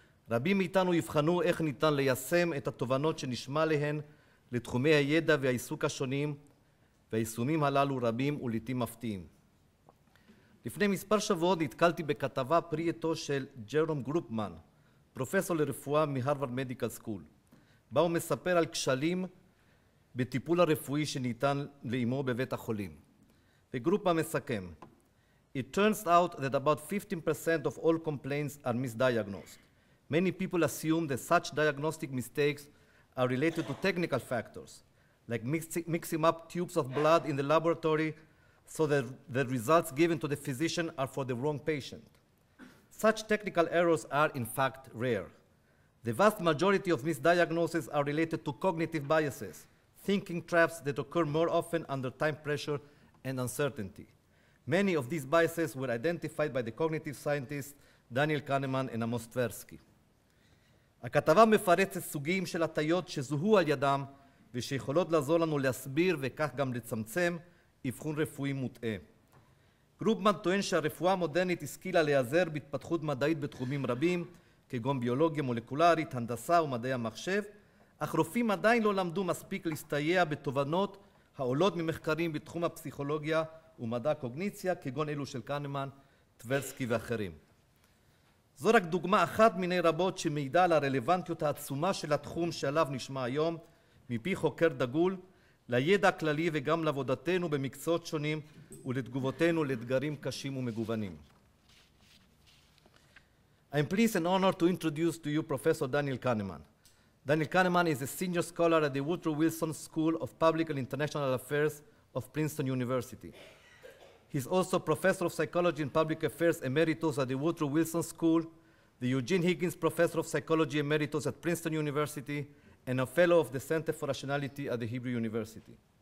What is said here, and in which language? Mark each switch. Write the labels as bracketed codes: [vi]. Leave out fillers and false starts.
[he] רבים מאיתנו יבחנו איך ניתן ליישם את התובנות שנשמע להן לתחומי הידע והעיסוק השונים, והיישומים הללו רבים ולעיתים מפתיעים. לפני מספר שבועות נתקלתי בכתבה פרי עטו של ג'רום גרופמן, פרופסור לרפואה מהרווארד מדיקל סקול, בה הוא מספר על כשלים בטיפול הרפואי שניתן לאמו בבית החולים. וגרופמן מסכם, [en] It turns out that about 15% of all complaints are misdiagnosed. Many people assume that such diagnostic mistakes are related to technical factors, like mixing up tubes of blood in the laboratory so that the results given to the physician are for the wrong patient. Such technical errors are, in fact, rare. The vast majority of misdiagnoses are related to cognitive biases, thinking traps that occur more often under time pressure and uncertainty. Many of these biases were identified by the cognitive scientists דניאל כהנמן ועמוס טברסקי. [he] הכתבה מפרצת סוגים של הטיות שזוהו על ידם ושיכולות לעזור לנו להסביר וכך גם לצמצם אבחון רפואי מוטעה. גרופמן טוען שהרפואה המודרנית השכילה להיעזר בהתפתחות מדעית בתחומים רבים, כגון ביולוגיה מולקולרית, הנדסה ומדעי המחשב, אך רופאים עדיין לא למדו מספיק להסתייע בתובנות העולות ממחקרים בתחום הפסיכולוגיה ומדע הקוגניציה, כגון אלו של כהנמן, טברסקי ואחרים. זו רק דוגמה אחת מיני רבות שמעידה על הרלוונטיות העצומה של התחום שעליו נשמע היום, מפי חוקר דגול, לידע הכללי וגם לעבודתנו במקצועות שונים ולתגובותינו לאתגרים קשים ומגוונים. [en] I'm pleased and honored to introduce to you Professor Daniel Kahneman. Daniel Kahneman is a senior scholar at the Woodrow Wilson School of Public and International Affairs of Princeton University. He's also Professor of Psychology and Public Affairs Emeritus at the Woodrow Wilson School, the Eugene Higgins Professor of Psychology Emeritus at Princeton University, and a Fellow of the Center for Rationality at the Hebrew University.